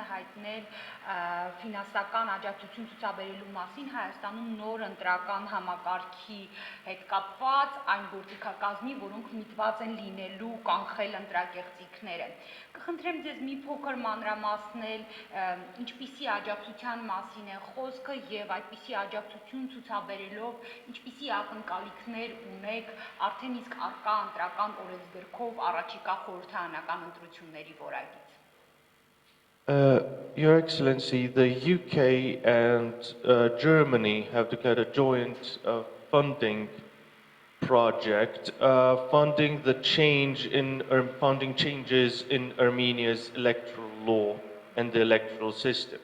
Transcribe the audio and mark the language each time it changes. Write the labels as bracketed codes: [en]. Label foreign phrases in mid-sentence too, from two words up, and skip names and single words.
[hy] հայտնել ֆինանսական աջակցություն ցուցաբերելու մասին Հայաստանում նոր ընտրական համակարգի հետ կապված այն գործիքակազմի, որոնք միտված են լինելու կանխել ընտրակեղծիքները։ Կխնդրեմ ձեզ մի փոքր մանրամասնել, ինչպիսի աջակցության մասին է խոսքը եւ այդպիսի աջակցություն ցուցաբերելով ինչպիսի ակնկալիքներ ունեք արդեն իսկ արկա ընտրական օրենսգրքով առաջիկա խորհրդարանական ընտրությունների որակից։ [en] Your Excellency, the UK and Germany have declared a joint funding project funding the funding changes in Armenia's electoral law and the electoral system.